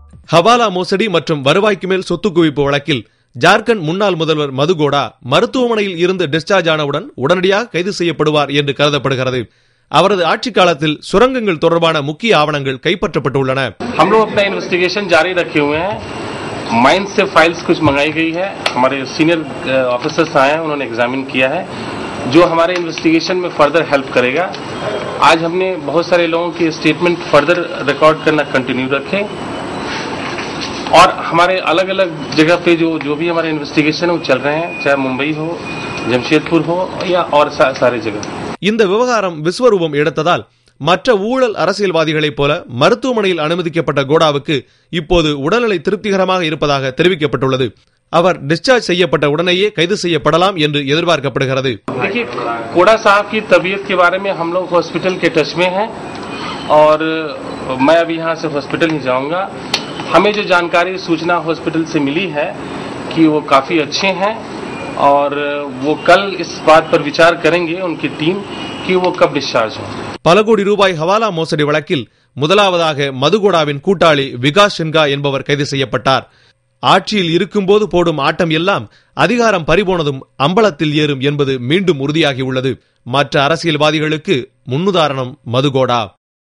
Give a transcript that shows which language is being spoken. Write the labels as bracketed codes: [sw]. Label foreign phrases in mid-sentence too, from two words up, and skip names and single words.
[ta] ஹவாலா மோசடி மற்றும் வருவாய்க்கு மேல் சொத்து குவிப்பு வழக்கில் ஜார்க்கண்ட் முன்னாள் முதல்வர் மதுகோடா மருத்துவமனையில் இருந்து டிஸ்சார்ஜ் ஆனவுடன் உடனடியாக கைது செய்யப்படுவார் என்று கருதப்படுகிறது. அவரது ஆட்சி காலத்தில் சுரங்கங்கள் தொடர்பான முக்கிய ஆவணங்கள் கைப்பற்றப்பட்டுள்ளன. [hi] माइन से फाइल्स कुछ मंगाई गई है, हमारे [en] senior officers [hi] आए हैं, उन्होंने एग्जामिन किया है जो हमारे इन्वेस्टिगेशन में [en] further help [hi] करेगा. आज हमने बहुत सारे लोगों के [en] statement further record [hi] करना कंटिन्यू रखे और हमारे अलग अलग जगह पे जो भी हमारे इन्वेस्टिगेशन है वो चल रहे हैं, चाहे मुंबई हो, जमशेदपुर हो या और सारे जगह. [ta] இந்த விவகாரம் விஸ்வரூபம் எடுத்ததால் மற்ற ஊழல் அரசியல்வாதிகளைப் போல மருத்துவமனையில் அனுமதிக்கப்பட்ட கோடாவுக்கு இப்போது உடல்நிலை திருப்திகரமாக இருப்பதாக தெரிவிக்கப்பட்டுள்ளது. அவர் டிஸ்சார்ஜ் செய்யப்பட்ட உடனேயே கைது செய்யப்படலாம் என்று எதிர்பார்க்கப்படுகிறது. [hi] कोड़ा साहब की तबीयत के बारे में हम लोग हॉस्पिटल के टच में हैं और मैं अभी यहाँ से हॉस्पिटल ही जाऊंगा. हमें जो जानकारी सूचना हॉस्पिटल से मिली है कि वो काफी अच्छे हैं और वो कल इस बात पर विचार करेंगे उनकी टीम कि वो कब डिस्चार्ज हो. [ta] பல கோடி ரூபாய் ஹவாலா மோசடி வழக்கில் முதலாவதாக மதுகோடாவின் கூட்டாளி விகாஸ் சின்ஹா என்பவர் கைது செய்யப்பட்டார். ஆட்சியில் இருக்கும்போது போடும் ஆட்டம் எல்லாம் அதிகாரம் பறிபோனதும் அம்பலத்தில் ஏறும் என்பது மீண்டும் உறுதியாகியுள்ளது. மற்ற அரசியல்வாதிகளுக்கு முன்னுதாரணம் மதுகோடா.